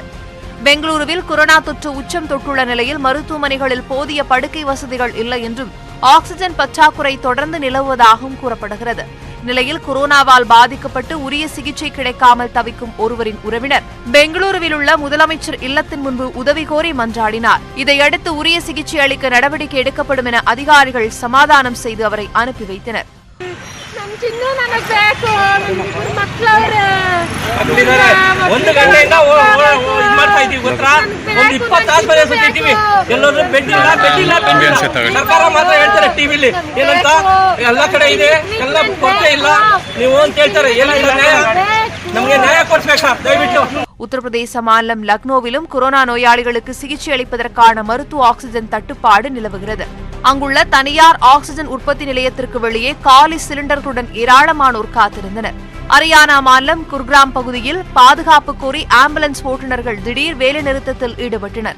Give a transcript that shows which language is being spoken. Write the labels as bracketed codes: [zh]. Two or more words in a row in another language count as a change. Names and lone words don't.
[ta] பெங்களூருவில் கொரோனா தொற்று உச்சம் தொட்டுள்ள நிலையில் மருத்துவமனைகளில் போதிய படுக்கை வசதிகள் இல்லை என்றும் ஆக்ஸிஜன் பற்றாக்குறை தொடர்ந்து நிலவுவதாகவும் கூறப்படுகிறது. நிலையில் கொரோனாவால் பாதிக்கப்பட்டு உரிய சிகிச்சை கிடைக்காமல் தவிக்கும் ஒருவரின் உறவினர் பெங்களூருவில் உள்ள முதலமைச்சர் இல்லத்தின் முன்பு உதவி கோரி மன்றாடினார். இதையடுத்து உரிய சிகிச்சை அளிக்க நடவடிக்கை எடுக்கப்படும் என அதிகாரிகள் சமாதானம் செய்து அவரை அனுப்பி வைத்தனர். [kn] ಒಂದು ಗಂಟೆಯಿಂದ ಇದು ಮಾಡ್ತಾ ಇದೀವಿ ಗೊತ್ತಾ? ಒಂದು 20 ಆಸ್ಪತ್ರೆ ಸುತ್ತಿದ್ದೀವಿ. ಎಲ್ಲರೂ ಬೆಡ್ ಇಲ್ಲ. ಸರ್ಕಾರ ಮಾತ್ರ ಹೇಳ್ತಾರೆ ಟಿವಿಲಿ ಏನಂತ ಎಲ್ಲ ಕಡೆ ಇದೆ, ಎಲ್ಲ ಕೊರತೆ ಇಲ್ಲ ನೀವು ಅಂತ ಹೇಳ್ತಾರೆ. ಏನಿಲ್ಲ ನ್ಯಾಯ, ನಮಗೆ ನ್ಯಾಯ ಕೊಡಿಸ್ಬೇಕಾ ದಯವಿಟ್ಟು. [ta] உத்தரப்பிரதேச மாநிலம் லக்னோவிலும் கொரோனா நோயாளிகளுக்கு சிகிச்சை அளிப்பதற்கான மருத்துவ ஆக்ஸிஜன் தட்டுப்பாடு நிலவுகிறது. அங்குள்ள தனியார் ஆக்ஸிஜன் உற்பத்தி நிலையத்திற்கு வெளியே காலி சிலிண்டர்களுடன் ஏராளமானோர் காத்திருந்தனர். ஹரியானா மாநிலம் குர்கிராம் பகுதியில் பாதுகாப்பு கோரி ஆம்புலன்ஸ் ஓட்டுநர்கள் திடீர் வேலைநிறுத்தத்தில் ஈடுபட்டனர்.